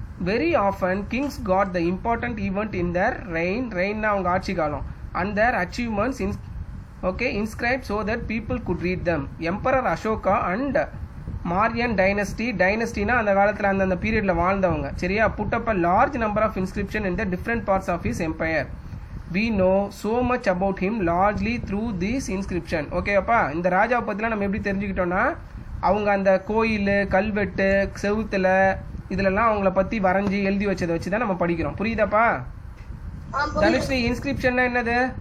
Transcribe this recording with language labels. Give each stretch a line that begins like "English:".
English: very often kings got the important event in their ரெயின்னா
Tamil: அவங்க ஆட்சி காலம்,
English: And their achievements okay inscribe so that people could read them.
Tamil: Emperor Ashoka and Maryan டைனஸ்டினா அந்த காலத்தில் அந்தந்த பீரியடில் வாழ்ந்தவங்க. சரியா?
English: Put up a large number of inscription in the different parts of his empire. We know so much about him largely through this inscription.
Tamil: ஓகேப்பா? இந்த ராஜாவை பற்றிலாம் நம்ம எப்படி தெரிஞ்சுக்கிட்டோம்னா, அவங்க அந்த கோயில், கல்வெட்டு, செவுத்துல இதுலலாம் அவங்கள பற்றி வரைஞ்சி எழுதி வச்சதை வச்சு தான் நம்ம படிக்கிறோம். புரியுதாப்பா? தனுஸ்ரீ, இன்ஸ்கிரிப்ஷன்னா என்னது?